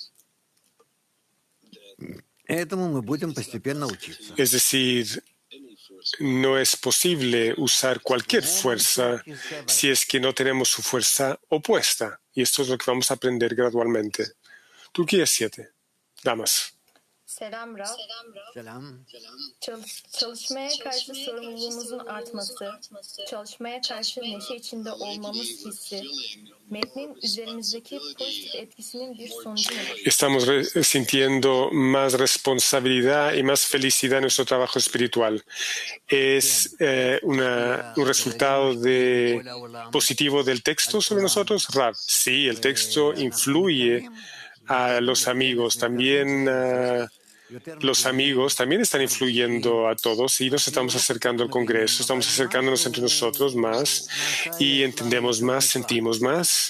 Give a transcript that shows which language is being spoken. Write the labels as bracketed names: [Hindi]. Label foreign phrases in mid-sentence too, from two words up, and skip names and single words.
[Spanish] Es decir, no es posible usar cualquier fuerza si es que no tenemos su fuerza opuesta. Y esto es lo que vamos a aprender gradualmente. Turquía 7. Damas. [Turkish] Selam Rav. Selam. Çalışmaya karşı sorumluluğumuzun artması, çalışmaya karşı neşe içinde olmamız hissi, metnin üzerimizdeki pozitif etkisinin bir sonucu nedir? [Spanish] Estamos sintiendo más responsabilidad y más felicidad en nuestro trabajo espiritual. ¿Es un resultado positivo del texto sobre nosotros? Rav, sí, el texto influye a los amigos, también los amigos también están influyendo a todos y nos estamos acercando al Congreso, estamos acercándonos entre nosotros más y entendemos más, sentimos más.